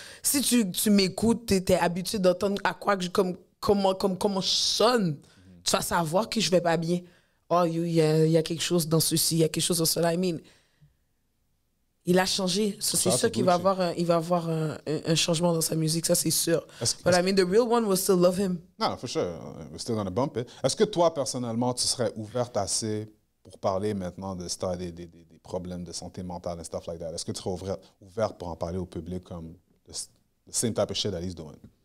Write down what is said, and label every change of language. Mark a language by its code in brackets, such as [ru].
[fr] Si tu m'écoutes, t'es habitué d'entendre à quoi comment je sonne, tu vas savoir que je vais pas bien. Oh, il y a quelque chose dans ceci, il y a quelque chose dans cela. [en] I mean, [fr] il a changé. C'est sûr qu'il va avoir un changement dans sa musique, ça c'est sûr. [en] But I mean, the real one will still love him. No, for sure. We're still gonna bump it. [fr] Est-ce que toi, personnellement, tu serais ouverte assez pour parler maintenant de des problèmes de santé mentale et [en] stuff like that? [fr] Est-ce que tu serais ouverte pour en parler au public comme [en] the same type of shit that he's doing?